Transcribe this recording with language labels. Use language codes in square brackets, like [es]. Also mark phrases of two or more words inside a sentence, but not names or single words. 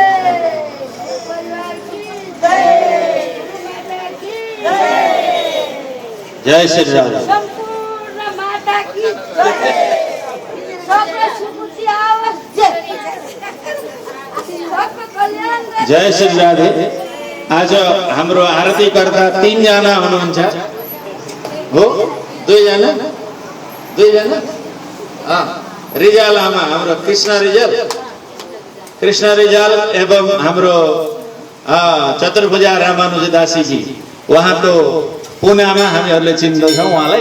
[hi] जय श्री राधे। संपूर्ण माता की जय। सबके सुखी आवश्य। सबको कल्याण रहे। जय श्री राधे। [ne] आज हाम्रो आरती करता 3 जना हुनुहुन्छ हो। 2 जना रिजाल आमा हाम्रो कृष्ण रिजाल एवं हाम्रो चतुर्भुजा रामानुज दासी जी, उहाँको पुनामा हामीहरूले चिन्दछौँ उहाँलाई।